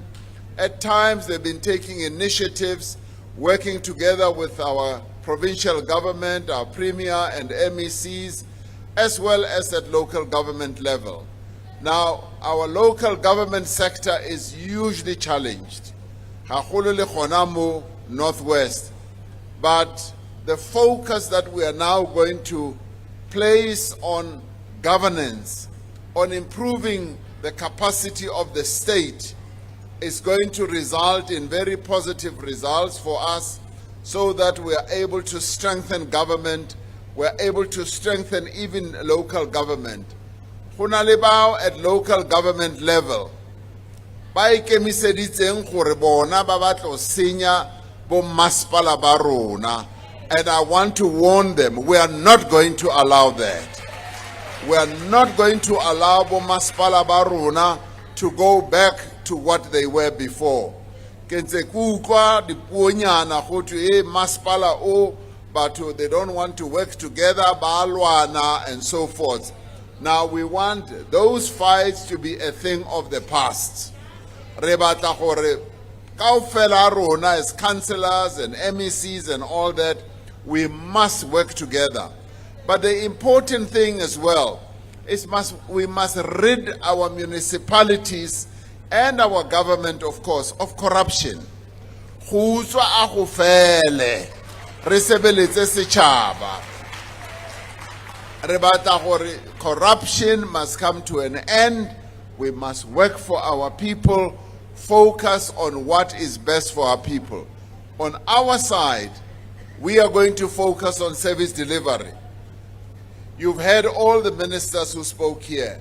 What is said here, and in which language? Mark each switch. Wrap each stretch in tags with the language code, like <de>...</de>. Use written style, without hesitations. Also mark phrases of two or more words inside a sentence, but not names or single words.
<en>At times they've been taking initiatives, working together with our provincial government, our premier and MECs, as well as at local government level. Now, our local government sector is hugely challenged,</en> <tn>haholo le gona mo Northwest.</tn> <en>But the focus that we are now going to place on governance, on improving the capacity of the state, is going to result in very positive results for us, so that we are able to strengthen government, we are able to strengthen even local government.</en> <tn>Go na le bao</tn> <en>at local government level</en> <tn>ba ikemiseditseng gore bona ba batla senya bo masepala ba rona,</tn> <en>and I want to warn them, we are not going to allow that. We are not going to allow</en> <tn>bo masepala ba rona</tn> <en>to go back to what they were before.</en> <tn>Kentse kukwa dipuonyana go thwe masepala o,</tn> <en>but they don't want to work together,</en> <tn>ba lwana</tn> <en>and so forth. Now we want those fights to be a thing of the past.</en> <tn>Re batla gore kaofela rona</tn> <en>as councillors and MECs and all that, we must work together. But the important thing as well is we must rid our municipalities and our government, of course, of corruption.</en> <tn>go utswa a go fele re sebeletse setšhaba re batla gore</tn> <en>corruption must come to an end. We must work for our people, focus on what is best for our people. On our side, we are going to focus on service delivery. You've heard all the ministers who spoke here.</en>